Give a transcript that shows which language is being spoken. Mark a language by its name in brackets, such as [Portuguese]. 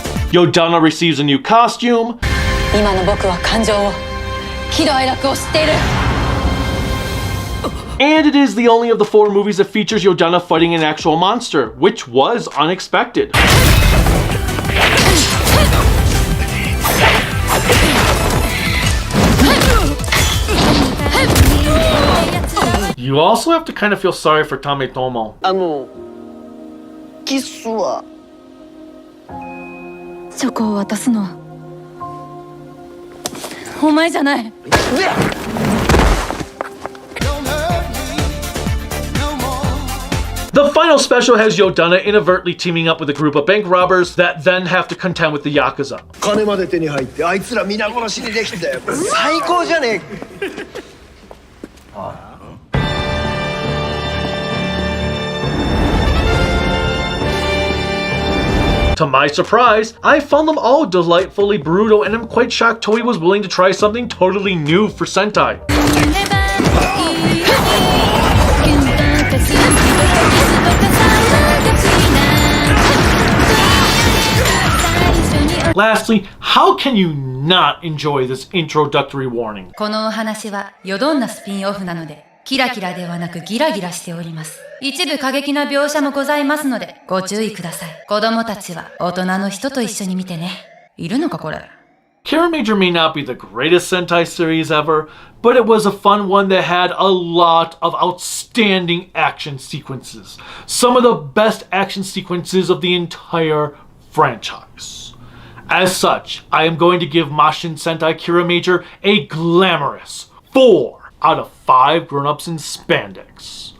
[English] Yodonna receives a new costume. [Japanese] 今の僕は感情を喜怒哀楽を知っている。 [English] And it is the only of the 4 movies that features Yodonna fighting an actual monster, which was unexpected. You also have to kind of feel sorry for Tametomo. [Japanese] キスはチョコを渡すのはお前じゃない。 [English] The The final special has Yodonna inadvertently teaming up with a group of bank robbers that then have to contend with the Yakuza. [Japanese] 金まで手に入ってあいつら皆殺しにできたよ。最高じゃねえ。 [English] To my surprise, I found them all delightfully brutal and I'm quite shocked Toei was willing to try something totally new for Sentai. Lastly, how can you not enjoy this introductory warning? [Japanese] このお話はヨドンナスピンオフなのでキラキラではなくギラギラしております。一部過激な描写もございますのでご注意ください。子供たちは大人の人と一緒に見てね。いるのかこれ。 [English] Kiramager may not be the greatest Sentai series ever, but it was a fun one that had a lot of outstanding action sequences. Some of the best action sequences of the entire franchise. As such, I am going to give Mashin Sentai Kiramager a glamorous 4 out of 5 grown-ups in spandex.